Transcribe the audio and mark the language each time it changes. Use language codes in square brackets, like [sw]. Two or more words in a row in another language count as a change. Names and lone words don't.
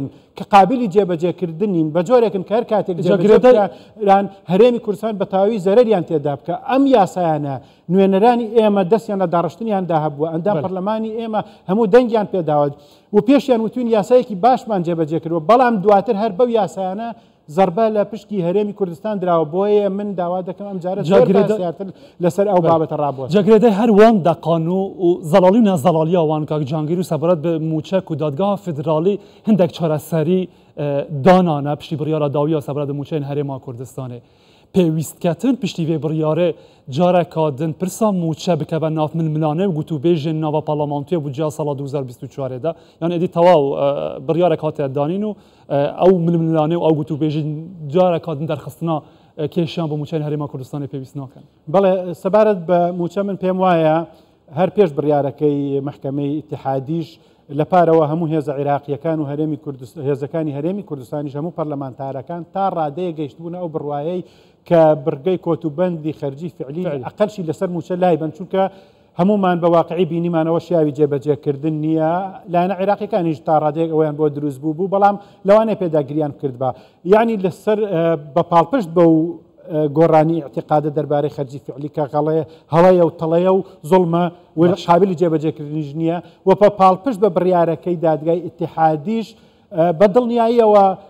[ckb] کە قابلی جێبەجێکردنین بە جۆرێکن کە هەر کاتێک جێبەجێکران هەرێمی کوردستان بە تاوی زەرەریان تێدا بکە ئەم یاسایانە نوێنەرانی ئێمە دەستیان لە داڕشتنیاندا هەبووە ئەندام پەرلەمانی ئێمە هەموو دەنگیان پێداوت و پێشیان وتوین یاسایەکی باشمان جێبەجێ کردووە بەڵام دواتر هەر بەو یاسایانە زەربە لە پشکی هەرێمی کوردستان دراوە بۆیە من داوا دەکەم ئەم جارە زیاتر لەسەر ئەو بابەتە ڕابوە [ku] جاگرێدەی هەروان دەقان و زەڵالی و نەزەڵالی ئەوان کاک جانگیر و سەبارەت بە موچەک و دادگا فدرالی هەندێک چارەسەری دانانە پشتی بڕیارە داویە سەبارەت بە موچەین هەرێما کوردستانê پێویستکەتن پشتی vê biryarê careka din pirsa mûçe bikeve nav milmilanê û gotûbêjên nava parlamentoya budceya sala 2024 de yani êdî tewaw biryarek hatiye danîn û ew milmilanê û ew gotûbêjin careka din derxistina kêşiyan bi mûçeyên herêma Kurdistanê pêwîst nakin. [ckb] بەڵێ سەبارەت بە موچە من پێم وایە هەر پێش بڕیارەکەی محکەمەی ئیتیحادیش لە پارەوە هەموو هێزە عێراقیەکان و هێزەکانی هەرێمی کوردستانیش هەموو پەرلەمانتارەکان تا ڕادەیە گەیشتبوون ئەو بڕوایەی کە بڕگەی کۆتوبەندی خەرجی فعلی ئەقەلشی لەسەر موچە لای بن چونکە هەمومان بە واقعی بینیمانەوە شیاوی جێبەجێکردن نییە لایەنە عێراقیەکانیش تا ڕادەیەک ئەویان بۆ دروست بوو بەڵام لەوانەیە پێداگریان کرد بە یعنی لەسەر بە پاڵپشت بە و گۆڕانی اعتقادە دەربارەی خەرجی فعلی کە هەڵەیە و تەڵەیە و زۆڵمە قابلی جێبەجێکردنیش نییە و بە پاڵپشت بە بڕیارەکەی دادگای ئیتیحادیش بە دڵنیاییەوە